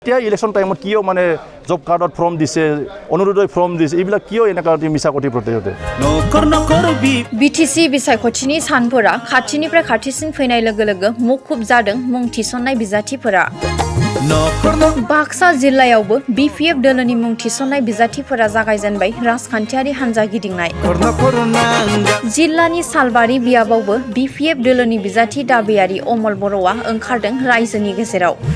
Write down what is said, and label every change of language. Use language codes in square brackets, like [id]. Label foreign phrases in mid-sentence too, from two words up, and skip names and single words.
[as] এতিয়া ইলেকশ্যন টাইমত কিয় মানে [en] job card [as] ফৰ্ম দিছে অনুৰোধই ফৰ্ম দিছে এইবিলাক কিয় এনেকুৱা মিছা কটি প্ৰতিহতে [brx] बिटिसि बिसायख'थिनि सानफोरा खाथिनिफ्राय खाथिसिन फैनाय लोगो लोगो मुखुब जादों मुं थिसननाय बिजाथिफोरा बाक्सा जिल्लायावबो बिपिएफ दोलोनि मुं थिसननाय बिजाथिफोरा जागायजेनबाय राजखान्थियारि हान्जा गिदिंनाय जिल्लानि सालबारि बियाबावबो बिपिएफ दोलोनि बिजाथि दाबियारि अमल बर'आ ओंखारदों रायजोनि गेजेराव